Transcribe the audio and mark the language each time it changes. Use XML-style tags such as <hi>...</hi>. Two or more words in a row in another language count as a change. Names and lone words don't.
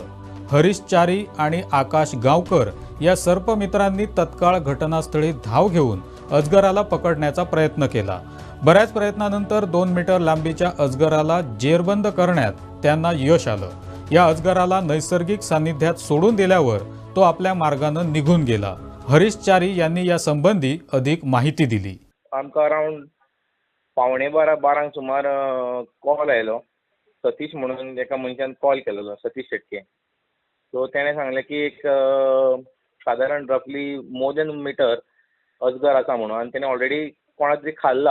<mr>हरीश चारी आणि आकाश गावकर या सर्पमित्रांनी तत्काळ घटनास्थळी धाव घेऊन अजगराला पकडण्याचा प्रयत्न केला। बऱ्याच प्रयत्नानंतर 2 मीटर लांबीच्या अजगराला जेरबंद करण्यात त्यांना यश आलं। या अजगराला नैसर्गिक सानिध्यात सोडून दिल्यावर तो आपल्या मार्गानं निघून गेला। हरीश चारी यांनी या संबंधी अधिक माहिती दिली।</mr> <kok>आमकां अराउंड 11:15 सुमार कॉल आयलो। सतीश म्हणून एका मनशान कॉल केलेलो, सतीश शेटके। सो तेणें सांगलें की एक साधारण</kok> <en>roughly more than meter</en> <kok>अजगर आसा म्हणून, आनी तेणें ऑलरेडी कोणाक तरी खाल्ला।</kok>